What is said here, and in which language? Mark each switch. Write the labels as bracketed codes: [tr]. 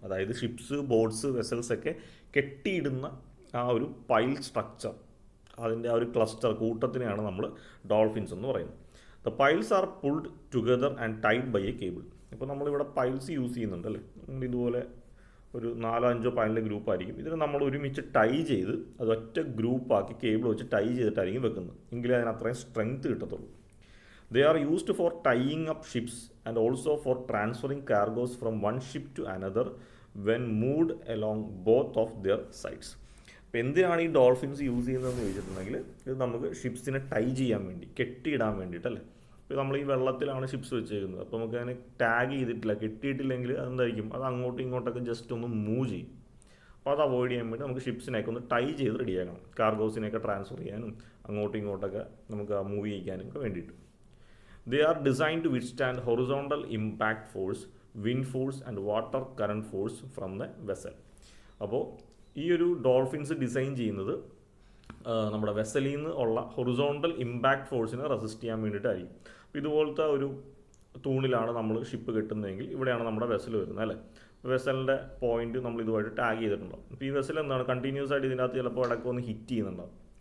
[ml] അതായത് ships, boats, vessels ഒക്കെ കെട്ടിയിടുന്ന ആ ഒരു പൈൽ സ്ട്രക്ചർ, അതിൻ്റെ ആ ഒരു ക്ലസ്റ്റർ കൂട്ടത്തിനെയാണ് നമ്മൾ ഡോൾഫിൻസ് എന്ന് പറയുന്നത്. [en] The piles are pulled together and tied by a cable. [ml] ഇപ്പോൾ നമ്മളിവിടെ പൈൽസ് യൂസ് ചെയ്യുന്നുണ്ട്, അല്ലേ, നമ്മൾ ഇതുപോലെ ഒരു 4-5 പൈലിൻ്റെ ഗ്രൂപ്പായിരിക്കും. ഇതിന് നമ്മൾ ഒരുമിച്ച് ടൈ ചെയ്ത് അത് ഒറ്റ ഗ്രൂപ്പാക്കി കേബിൾ വെച്ച് ടൈ ചെയ്തിട്ടായിരിക്കും വെക്കുന്നത്. എങ്കിലേ അതിന് അത്രയും സ്ട്രെങ്ത് കിട്ടത്തുള്ളൂ. [en] They are used for tying up ships and also for transferring cargoes from one ship to another when moved along both of their sides. [ml] അപ്പോൾ എന്തിനാണ് ഈ ഡോൾഫിൻസ് യൂസ് ചെയ്യുന്നതെന്ന് ചോദിച്ചിട്ടുണ്ടെങ്കിൽ, ഇത് നമുക്ക് ഷിപ്സിനെ ടൈ ചെയ്യാൻ വേണ്ടി, കെട്ടിയിടാൻ വേണ്ടിയിട്ടല്ലേ. ഇപ്പോൾ നമ്മൾ ഈ വെള്ളത്തിലാണ് ഷിപ്സ് വെച്ചേക്കുന്നത്, അപ്പോൾ നമുക്ക് അതിനെ ടാഗ് ചെയ്തിട്ടില്ല, കെട്ടിയിട്ടില്ലെങ്കിൽ അതെന്തായിരിക്കും, അത് അങ്ങോട്ടും ഇങ്ങോട്ടൊക്കെ ജസ്റ്റ് ഒന്ന് മൂവ് ചെയ്യും. അപ്പോൾ അത് അവോയ്ഡ് ചെയ്യാൻ വേണ്ടി നമുക്ക് ഷിപ്സിനെയൊക്കെ ഒന്ന് ടൈ ചെയ്ത് റെഡിയാക്കണം, കാർഗോസിനെയൊക്കെ ട്രാൻസ്ഫർ ചെയ്യാനും അങ്ങോട്ടും ഇങ്ങോട്ടൊക്കെ നമുക്ക് മൂവ് ചെയ്യിക്കാനും ഒക്കെ വേണ്ടിയിട്ട്. [en] They are designed to withstand horizontal impact force, wind force and water current force from the vessel. [ml] അപ്പോൾ ഈ ഒരു ഡോൾഫിൻസ് ഡിസൈൻ ചെയ്യുന്നത് നമ്മുടെ വെസലിൽ നിന്ന് ഉള്ള ഹൊറിസോണ്ടൽ ഇമ്പാക്ട് ഫോഴ്സിനെ റെസിസ്റ്റ് ചെയ്യാൻ വേണ്ടിയിട്ടായിരിക്കും. അപ്പോൾ ഇതുപോലത്തെ ഒരു തൂണിലാണ് നമ്മൾ ഷിപ്പ് കെട്ടുന്നതെങ്കിൽ ഇവിടെയാണ് നമ്മുടെ വെസൽ വരുന്നത്, അല്ലേ. വെസലിൻ്റെ പോയിന്റ് നമ്മൾ ഇതുമായിട്ട് ടാഗ് ചെയ്തിട്ടുണ്ടാവും. അപ്പോൾ ഈ വെസൽ എന്താണ്, കണ്ടിന്യൂസ് ആയിട്ട് ഇതിനകത്ത് ചിലപ്പോൾ ഇടയ്ക്ക് ഒന്ന് ഹിറ്റ് ചെയ്യുന്നുണ്ടാവും.